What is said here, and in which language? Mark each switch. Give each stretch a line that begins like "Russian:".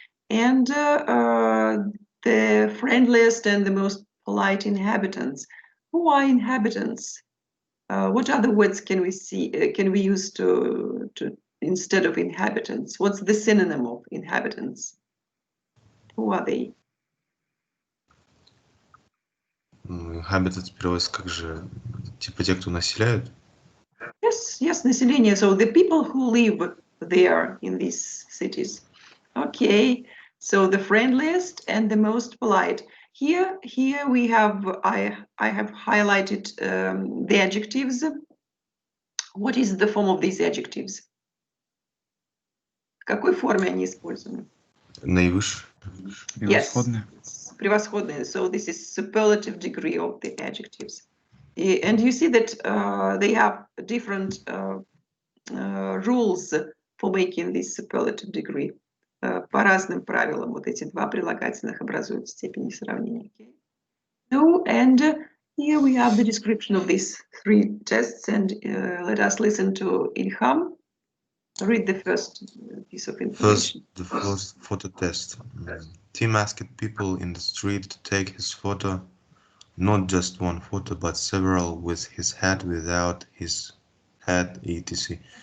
English: And the friendliest and the most polite inhabitants. Who are inhabitants? What other words can we see? Can we use to instead of inhabitants? What's the synonym of inhabitants? Who are they?
Russian: Habitat переводится как же, типа те, кто населяют?
English: Yes,
Russian: население.
English: So the people who live there in these cities. Okay, so the friendliest and the most polite. Here we have, I have highlighted the adjectives. What is the form of these adjectives?
Russian: В какой форме они использованы? Наивысший. Превосходно.
English: Yes,
Russian: превосходные.
English: So this is superlative degree of the adjectives. And you see that they have different rules for making this superlative degree.
Russian: По разным правилам вот эти два прилагательных образуют степени сравнения.
English: Okay. So, and here we have the description of these three tests, and let us listen to Ilham. Read the first piece of information. The first photo test. Tim asked people in the street to take his photo, not just one photo, but several with his head, without his head, etc.